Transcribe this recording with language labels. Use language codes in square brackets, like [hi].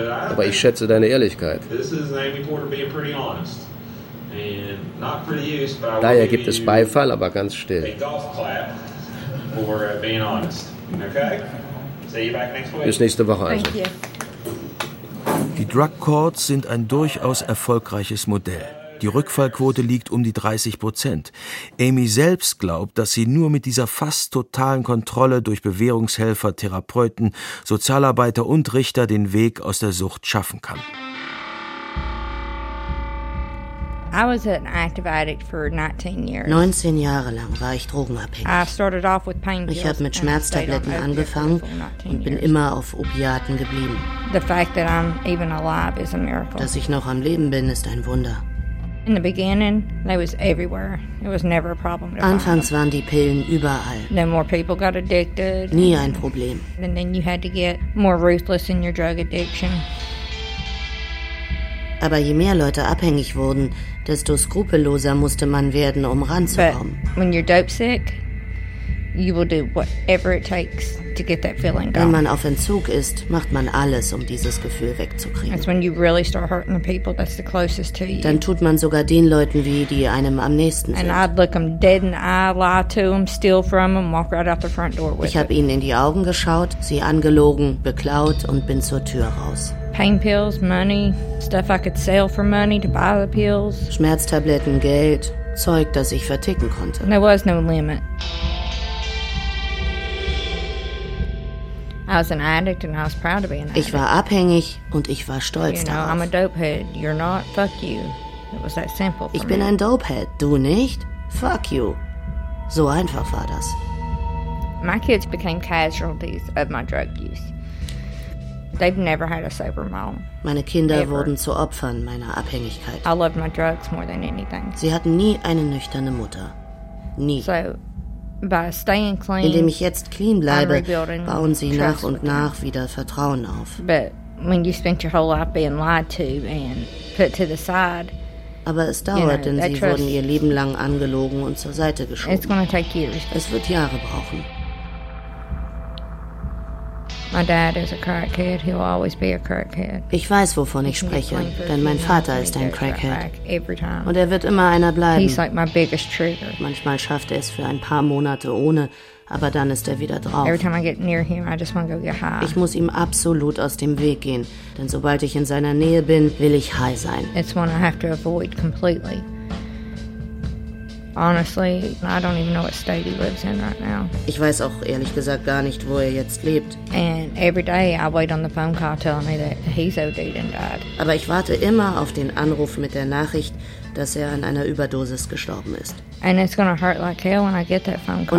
[de] Aber ich schätze deine Ehrlichkeit. Daher gibt es Beifall, aber ganz still. [en] For being honest. Okay. See you back next week. [de] Bis nächste Woche also. Die Drug Courts sind ein durchaus erfolgreiches Modell. Die Rückfallquote liegt um die 30%. Amy selbst glaubt, dass sie nur mit dieser fast totalen Kontrolle durch Bewährungshelfer, Therapeuten, Sozialarbeiter und Richter den Weg aus der Sucht schaffen kann. [en] I was an active addict for 19 years. [de] 19 Jahre lang war ich drogenabhängig. Ich habe mit Schmerztabletten angefangen und bin immer auf Opiaten geblieben. [en] The fact that I'm even alive is a miracle. [de] Dass ich noch am Leben bin, ist ein Wunder. [en] In the beginning, they was everywhere. It was never a problem. [de] Anfangs waren die Pillen überall. [en] Then more people got addicted. [de] Nie ein Problem. [en] And then you had to get more ruthless in your drug addiction. [de] Aber je mehr Leute abhängig wurden, desto skrupelloser musste man werden, um ranzukommen. [en] When you're dope sick, you will do whatever it takes to get that feeling gone. [de] Wenn man auf Entzug ist, macht man alles, um dieses Gefühl wegzukriegen. [en] It's when you really start hurting the people that's the closest to you. [de] Dann tut man sogar den Leuten weh, die einem am nächsten sind. [en] And I'd look them dead in the eye, lie to them, steal from them, walk right out the front door with them. [de] Ich habe ihnen in die Augen geschaut, sie angelogen, beklaut und bin zur Tür raus. [en] Pain pills, money, stuff I could sell for money to buy the pills. [de] Schmerztabletten, Geld, Zeug, das ich verticken konnte. [en] There was no limit. I was an addict and I was proud to be an addict. [de] Ich war abhängig und ich war stolz darauf. [en] You know, I'm a dopehead. You're not. Fuck you. It was that simple. [de] Ich bin ein Dopehead. Du nicht? Fuck you. So einfach war das. [en] My kids became casualties of my drug use. They've never had a sober mom. [de] Meine Kinder [en] ever. [de] Wurden zu Opfern meiner Abhängigkeit. [en] I loved my drugs more than anything. [de] Sie hatten nie eine nüchterne Mutter. Nie. [en] So, by staying clean, [de] indem ich jetzt clean bleibe, bauen sie nach und nach wieder Vertrauen auf. [en] But when you spend your whole life being lied to and put to the side, [de] aber es dauert, [en] you know, [de] denn sie wurden ihr Leben lang angelogen und zur Seite geschoben. [en] It's gonna take years. [de] Es wird Jahre brauchen. [en] My dad is a crackhead. He'll always be a crackhead. [de] Ich weiß, wovon ich spreche, denn mein Vater ist ein Crackhead. [en] Every time. [de] Und er wird immer einer bleiben. [en] He's like my biggest trigger. [de] Manchmal schafft er es für ein paar Monate ohne, aber dann ist er wieder drauf. [en] Every time I get near him, I just want to go get high. [de] Ich muss ihm absolut aus dem Weg gehen, denn sobald ich in seiner Nähe bin, will ich high sein. [en] It's one I have to avoid completely. Honestly, I don't even know what state he lives in right now. [de] Ich weiß auch ehrlich gesagt gar nicht, wo er jetzt lebt. [en] And every day I wait on the phone call telling me that he's OD'd and died. [de] Aber ich warte immer auf den Anruf mit der Nachricht, dass er an einer Überdosis gestorben ist. [en] And it's gonna hurt like hell when I get that phone call.